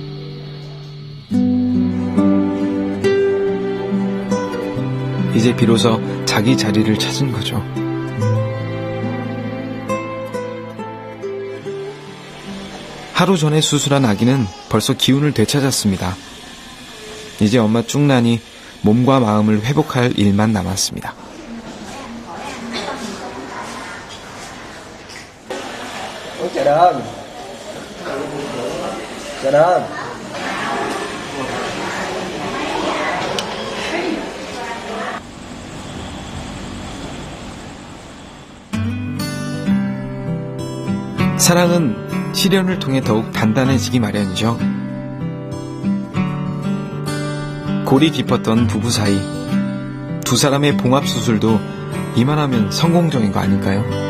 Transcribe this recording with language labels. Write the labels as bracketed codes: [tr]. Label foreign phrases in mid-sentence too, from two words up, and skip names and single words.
[ko] 이제 비로소 자기 자리를 찾은 거죠. 하루 전에 수술한 아기는 벌써 기운을 되찾았습니다. 이제 엄마 쭉 난이 몸과 마음을 회복할 일만 남았습니다. [vi] Chào đơn. Chào đơn. [ko] 사랑은 시련을 통해 더욱 단단해지기 마련이죠. 골이 깊었던 부부 사이, 두 사람의 봉합 수술도 이만하면 성공적인 거 아닐까요?